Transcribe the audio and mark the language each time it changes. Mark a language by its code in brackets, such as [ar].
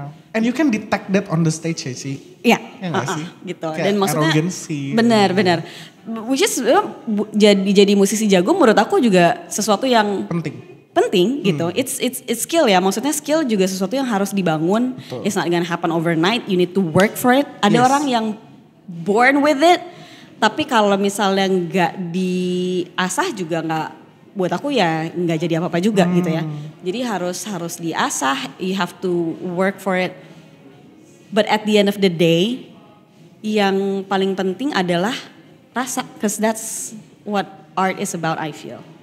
[en] And you can detect that on the stage [id] ya sih. Iya. Sih? Gitu. Kayak dan maksudnya benar. [en] Which is [id] jadi musisi jago menurut aku juga sesuatu yang penting gitu. [en] It's skill [id] ya. Maksudnya skill juga sesuatu yang harus dibangun. Betul. [en] It's not gonna happen overnight. You need to work for it. [id] Ada orang yang [en] born with it. [id] Tapi kalau misalnya nggak diasah juga nggak, buat aku ya nggak jadi apa-apa juga gitu ya. Jadi harus diasah. [en] You have to work for it. But at the end of the day, [id] yang paling penting adalah rasa. [en] Cause that's what art is about, I feel.